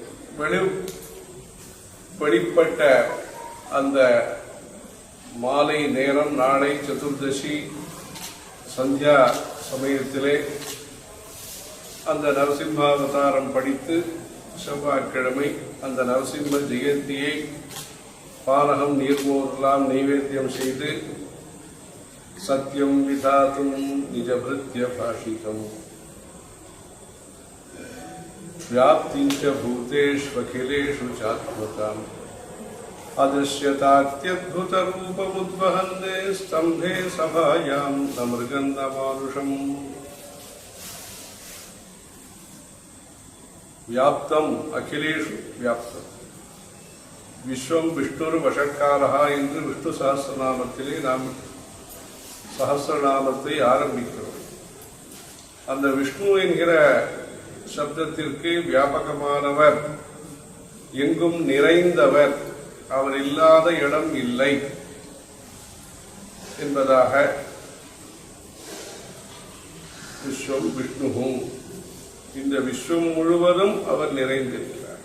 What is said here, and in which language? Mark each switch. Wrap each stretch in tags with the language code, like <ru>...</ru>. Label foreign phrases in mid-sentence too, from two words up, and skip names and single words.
<ta>வெளிப்பட்ட அந்த மாலை நேரம் நாளை சதுர்தசி சந்தியா சமயத்திலே அந்த நரசிம்மாவதாரம் படித்து செவ்வாய்க்கிழமை அந்த நரசிம்ம ஜெயந்தியை பானகம் நீர்மோரெல்லாம் நைவேத்தியம் செய்து</ta> <sa>सत्यं विधातुं निजभृत्य भाषितम् व्याप्तिञ्च भूतेष्वखिलेषु चात्मताम् अदृश्यतात्यद्भुतरूपमुद्वहन्ते स्तम्भे सभायां न मृगं न मानुषम् व्याप्तम् अखिलेषु व्याप्तम् विश्वम विष्णुर्वषट्कारः</sa> <ta>என்று விஷ்ணு சஹஸ்ரநாமத்திலே நாம் சஹஸ்ரநாமத்தை ஆரம்பிக்கிறோம். அந்த விஷ்ணு என்கிற சப்தத்திற்கு வியாபகமானவர், எங்கும் நிறைந்தவர், அவர் இல்லாத இடம் இல்லை என்பதாக</ta> <sa>विश्वं विष्णु,</sa> <ta>இந்த விஸ்வம் முழுவதும் அவர் நிறைந்திருக்கிறார்.</ta>